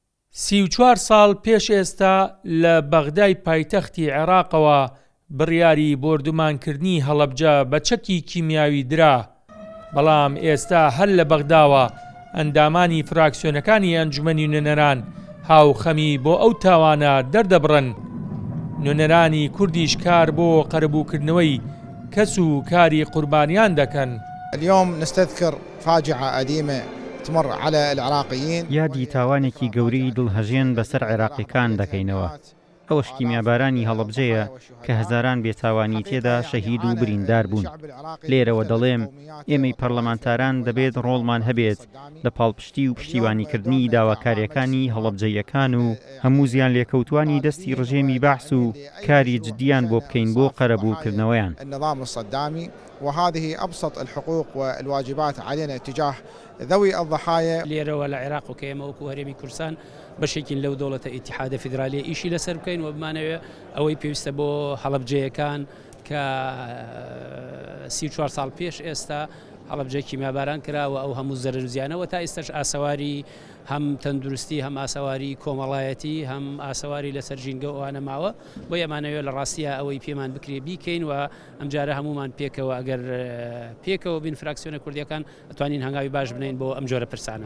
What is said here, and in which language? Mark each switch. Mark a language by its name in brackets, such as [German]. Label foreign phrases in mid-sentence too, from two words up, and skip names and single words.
[Central Kurdish] 34 ساڵ پێش ئێستا لە بەغدای پایتەختی عێراقەوە بڕیاری بۆردومانکردنی هەڵەبجە بە چەکی کیمیاوی درا، بەڵام ئێستا هەر لە بەغداوە ئەندامانی فراکسیۆنەکانی ئەنجومەنی نوێنەران هاوخەمی بۆ ئەو تاوانە دەردەبڕن. نوێنەرانی کوردیش کار بۆ قەرەبووکردنەوەی کەس و کاری قوربانیان دەکەن. [Arabic] اليوم نستذكر فاجعة أليمة تمر على العراقيين. [Central Kurdish] یادی تاوانێکی گەورەی دڵهەژێن بەسەر عێراقیەکان دەکەینەوە. ئەوەش کیمیابارانی هەڵەبجەیە کە هەزاران بێتاوانی تێدا شەهید و بریندار بوون. لێرەوە دەڵێم ئێمەی پەرلەمانتاران دەبێت ڕۆڵمان هەبێت لە پاڵپشتی و پشتیوانیکردنی داواکاریەکانی هەڵەبجەیەکان و هەموو زیان لێکەوتوانی دەستی ڕژێمی بەحس و کاری جدیان بۆ بکەین بۆ قەرەبووکردنەوەیان. [Arabic] النظام الصدامي وهذه أبسط الحقوق والواجبات علينا تجاه ذوي الضحايا. [Central Kurdish] لێرەوە لە عێراق و کە ئێمە وەکو هەرێمی کوردستان بەشێکین لەو دەوڵەتە ئیتیحادە فیدرالیە ئیشی لەسەر بکەین و بمانەوێت ئەوەی پێویستە بۆ هەڵەبجەیەکان کە 34 ساڵ پێش ئێستا هەڵەبجە کیمیاباران کراوە ئەو هەموو زەرەر و زیانەوە تا ئێستاش ئاسەواری هەم تەندروستی هەم ئاسەواری کۆمەڵایەتی هەم ئاسەواری لەسەر ژینگە ئەوانە ماوە بۆ ئەمانەوێت لە ڕاستیە ئەوەی پێمان بکرێ بیکەین و ئەمجارە هەمومان پێکەوە ئەگەر پێکەوە بین فراکسیۆنە کوردیەکان ئەتوانین هەنگاوی باش بنین بۆ ئەم جۆرە پرسانە.